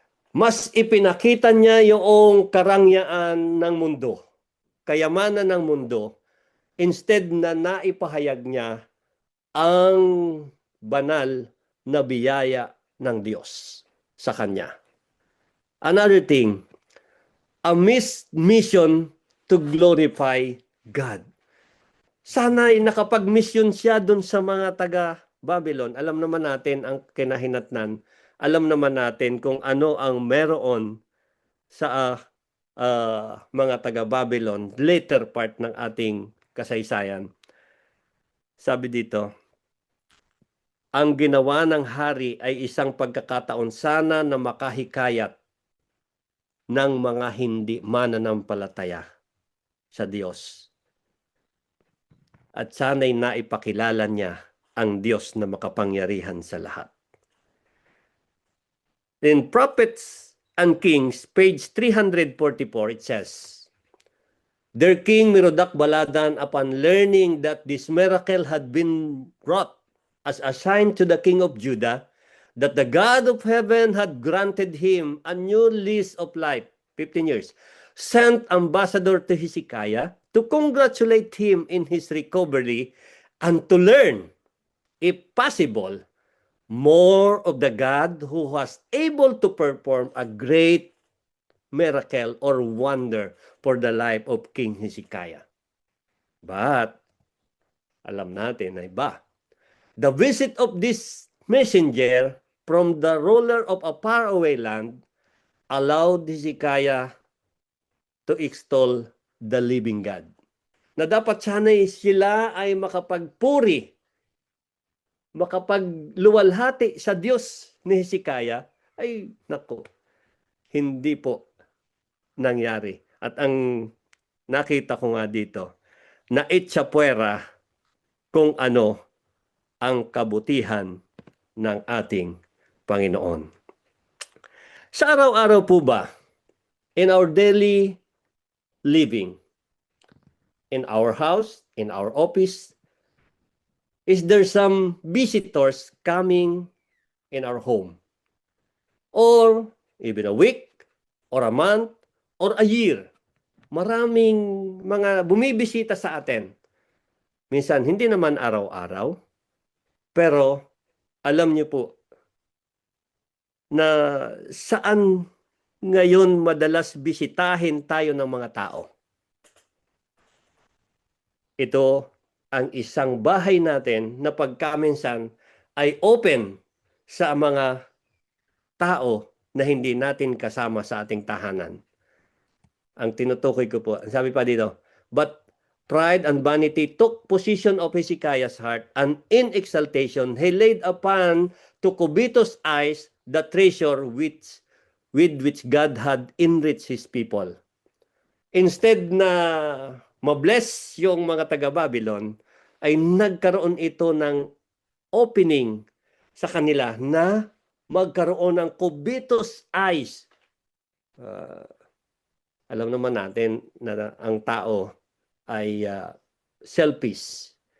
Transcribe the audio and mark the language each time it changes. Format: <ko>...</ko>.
<tl>Mas ipinakita niya yung karangyaan ng mundo, kayamanan ng mundo, instead na naipahayag niya ang banal na biyaya ng Diyos sa kanya.</tl> <en>Another thing, a mission to glorify God.</en> <tl>Sana nakapag-mission siya dun sa mga taga-Babylon. Alam naman natin ang kinahinatnan. Alam naman natin kung ano ang meron sa mga taga-Babylon,</tl> <en>later part</en> <tl>ng ating kasaysayan. Sabi dito, ang ginawa ng hari ay isang pagkakataon sana na makahikayat ng mga hindi mananampalataya sa Diyos. At sana'y naipakilala niya ang Diyos na makapangyarihan sa lahat.</tl> <en>In Prophets and Kings, page 344, it says, their king Merodach-Baladan, upon learning that this miracle had been wrought as a sign to the king of Judah, that the God of heaven had granted him a new lease of life, 15 years, sent ambassador to Hezekiah to congratulate him in his recovery and to learn, if possible, more of the God who was able to perform a great miracle or wonder for the life of King Hezekiah. But,</en> <tl>alam natin na iba.</tl> <en>The visit of this messenger from the ruler of a faraway land allowed Hezekiah to extol the living God.</en> <tl>Na dapat sana'y sila ay makapagpuri, makapagluwalhati sa Diyos ni Hezekiah, ay nako, hindi po nangyari. At ang nakita ko nga dito, na itsapuera kung ano ang kabutihan ng ating Panginoon. Sa araw-araw po ba,</tl> <en>in our daily living, in our house, in our office, is there some visitors coming in our home? Or even a week, or a month, or a year?</en> <tl>Maraming mga bumibisita sa atin. Minsan, hindi naman araw-araw, pero alam niyo po na saan ngayon madalas bisitahin tayo ng mga tao. Ito ang isang bahay natin na pagkaminsan ay open sa mga tao na hindi natin kasama sa ating tahanan. Ang tinutukoy ko po, sabi pa dito,</tl> <en>but pride and vanity took possession of Hezekiah's heart, and in exaltation he laid upon to covetous eyes the treasure with which God had enriched His people.</en> <tl>Instead na mabless yung mga taga-Babylon, ay nagkaroon ito ng opening sa kanila na magkaroon ng</tl> <en>covetous eyes.</en> <tl>Alam naman natin na ang tao ay selfish.</tl>